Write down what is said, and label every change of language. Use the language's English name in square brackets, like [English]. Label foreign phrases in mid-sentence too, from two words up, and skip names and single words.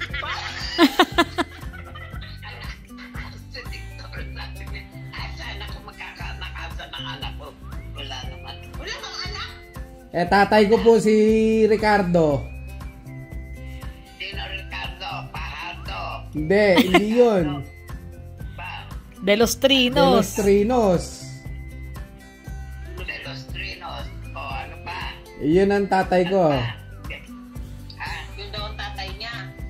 [Filipino] Si Victor sabi niya, saan ako magkakaanak sa ng anak ko? Wala naman. Wala kang anak? Eh, tatay ko po si Ricardo. Sino Ricardo? Pahardo? Hindi yun. Ba? De los De Trinos. los Trinos. De los Trinos? O ano ba? Yun ang tatay ko. Yun daw ang tatay niya.